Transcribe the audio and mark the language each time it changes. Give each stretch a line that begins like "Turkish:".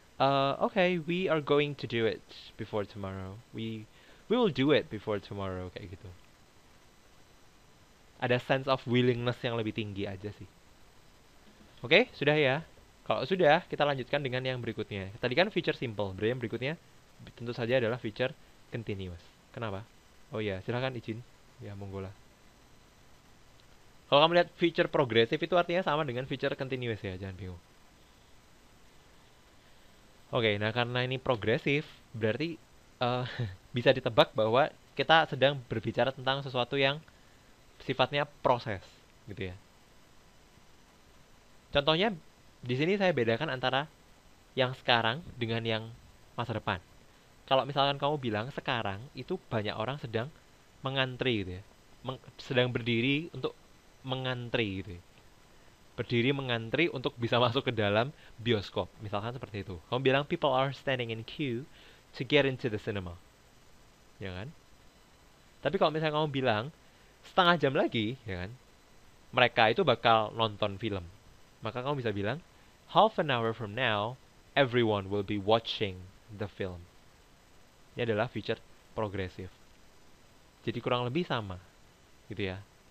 English: Okay, we are going to do it before tomorrow. We will do it before tomorrow
Indonesian: kayak gitu. Ada
English: sense of willingness
Indonesian: yang lebih tinggi aja sih. Oke, sudah ya. Kalau sudah, kita lanjutkan dengan yang berikutnya. Tadi kan feature simple, berarti yang berikutnya tentu saja adalah feature continuous. Kenapa? Oh ya, silahkan izin. Ya, monggo lah. Kalau kamu lihat feature progressive itu artinya sama dengan feature continuous ya, jangan bingung. Oke, nah karena ini progresif, berarti eh, bisa ditebak bahwa kita sedang berbicara tentang sesuatu yang sifatnya proses, gitu ya. Contohnya, di sini saya bedakan antara yang sekarang dengan yang masa depan. Kalau misalkan kamu bilang sekarang, itu banyak orang sedang mengantri gitu ya. Sedang berdiri untuk mengantri gitu ya. Berdiri mengantri untuk bisa masuk ke dalam bioskop. Misalkan seperti itu. Kamu bilang
English: people are standing in queue to get into the cinema.
Indonesian: Ya kan? Tapi kalau misalnya kamu bilang setengah jam lagi, ya kan? Mereka itu bakal nonton film. Maka kamu bisa bilang
English: half an hour from now everyone will be watching the film.
Indonesian: Ini adalah feature progresif. Jadi kurang lebih sama, gitu ya.